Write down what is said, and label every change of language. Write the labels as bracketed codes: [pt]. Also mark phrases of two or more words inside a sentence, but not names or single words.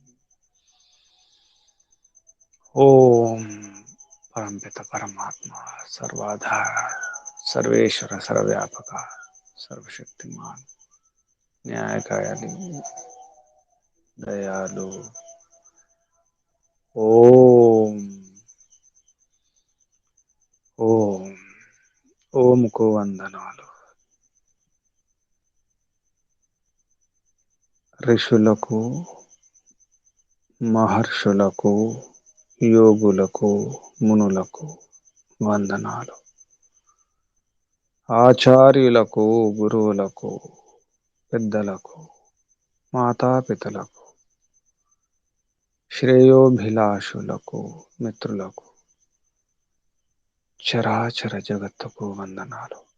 [hi] ओम परमपिता परमात्मा सर्वाधार सर्वेश्वर सर्वव्यापक सर्वशक्तिमान न्यायकाली दयालु ओम ओम ओम को [te] వందనాలు ఋషులకు మహర్షులకు యోగులకు మునులకు వందనాలు ఆచార్యులకు గురువులకు పెద్దలకు మాతాపితలకు శ్రేయోభిలాషులకు మిత్రులకు చరాచర జగత్తుకు వందనాలు